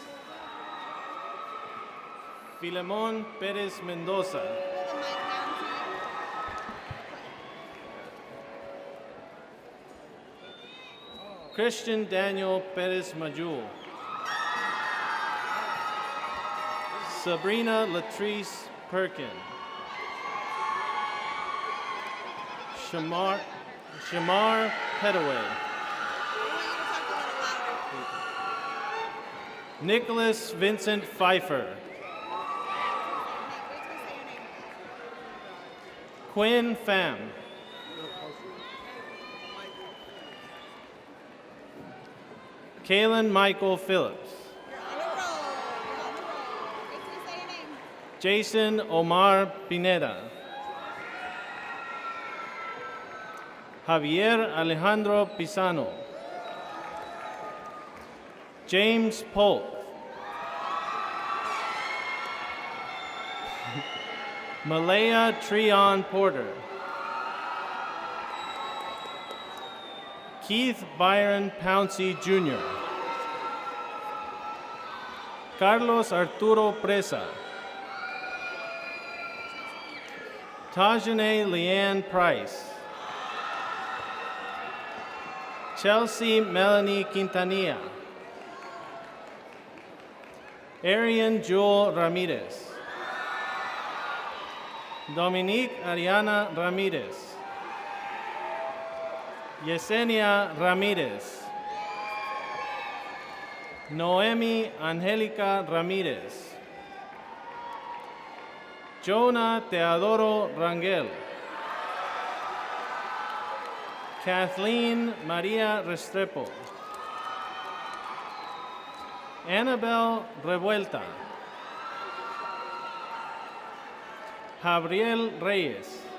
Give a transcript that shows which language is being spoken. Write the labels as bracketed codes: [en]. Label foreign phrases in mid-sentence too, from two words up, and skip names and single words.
[en] Filemón Pérez Mendoza. Christian Daniel Pérez Majul. Sabrina Latrice Perkin. Shamar Petaway. Nicholas Vincent Pfeiffer. Quinn Pham. Kalen Michael Phillips. Jason Omar Pineda. Javier Alejandro Pisano. James Polk. Malaya Treon Porter. Keith Byron Pouncey Jr. Carlos Arturo Presa. Tajane Leanne Price. Chelsea Melanie Quintanilla. Arian Jewel Ramirez. Dominique Ariana Ramirez. Yesenia Ramirez. Noemi Angelica Ramirez. Jonah Teodoro Rangel. Kathleen Maria Restrepo. Annabel Revuelta. Gabriel Reyes.